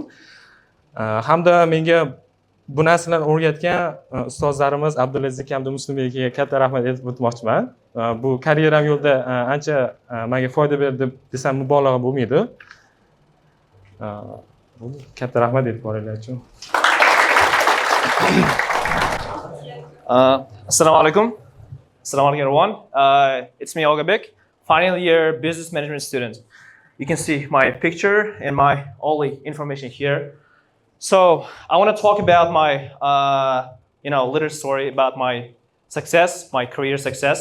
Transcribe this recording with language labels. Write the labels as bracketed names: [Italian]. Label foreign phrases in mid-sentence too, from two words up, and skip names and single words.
[Uzbek] Hamda menga bu narsalarni o'rgatgan ustozlarimiz Abdulaziz hamda Muslimbekga katta rahmat aytib o'tmoqchiman. Bu karyeram yo'lida ancha menga foyda berdi desam mubolag'a bo'lmaydi. Katta rahmat aytib qo'yinglar uchun. [Arabic] Assalamu alaikum. Assalamu alaikum everyone. [English] It's me Ogabek, final year business management student. You can see my picture and my all the information here. So I want to talk about my little story about my success, my career success.